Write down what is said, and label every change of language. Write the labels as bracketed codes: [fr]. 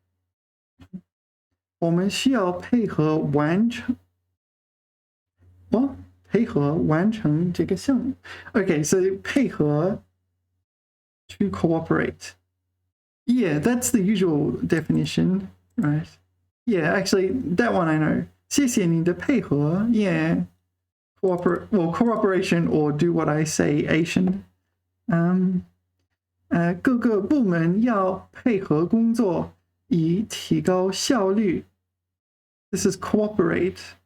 [zh] "我们需要配合完成配合完成这个项目 [en] Okay, so 配合 to cooperate. Yeah, that's the usual definition, right? Yeah, actually, that one I know. [zh] 谢谢你的配合 [en] Yeah. Cooperation or do what I say Asian. [zh] 各个部门要配合工作以提高效率 [en] This is cooperate.